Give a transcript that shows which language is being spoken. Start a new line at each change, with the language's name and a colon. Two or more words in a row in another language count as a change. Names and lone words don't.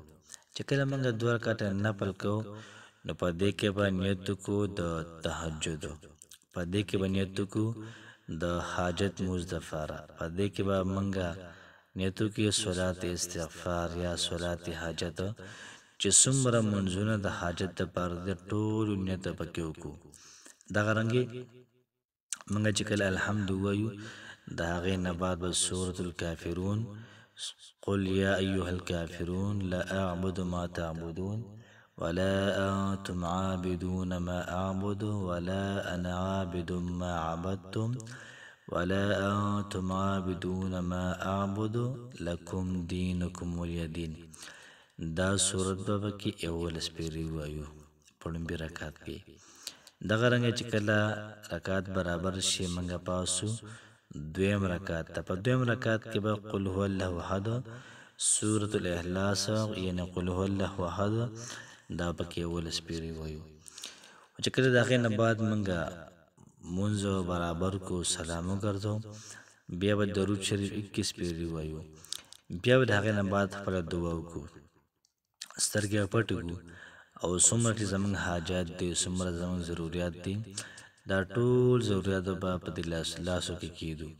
Pashto: چې کله موږ 2 رکعته نفل کوو نو په دې کې به نیت وکړو د تهجد، په دې کې به نیت وکړو د حاجت مونځ دپاره، په دې کې به موږ نیت وکړو صلات استغفار یا صلات حاجت، چې څومره منځونه د حاجت دپاره د ټولو نیت پکې وکړو. دغه رنګې موږ چې کله الحمد ووایو د هغې نه بعد به
Arabic: سورة الکافرون، قل یا ایها الکافرون لا اعبد ما تعبدون ولا انتم عابدون ما اعبد ولا انا عابد ما عبدتم ولا انتم عابدون ما اعبد لكم دينكم ولي دين.
Pashto: دا صورت به کې 11 سپیری وایو په لومبي رکعت کې. دغه رنګ چې کله رکعت برابر شي موږ پاسو 2 رکعت ته. په 2 رکعت کې به
Arabic: قل هو الله احد،
Pashto: سورة الاخلاص یعنی
Arabic: قل هو الله احد
Pashto: دا پکې 11 سپیری وایو. چې کله د هغې نه بعد موږ مونځ برابر کو، سلام وګرځو، بیا به درود شریف 21 سپیری وایو. بیا به د هغې نه بعد خپله دعا وکړو، سترګې پټې کړو او څومره چې زموږ حاجات دي، څومره زموږ ضروریات دي، دا ټول ضروریات به په دې لاسو کې کېدو.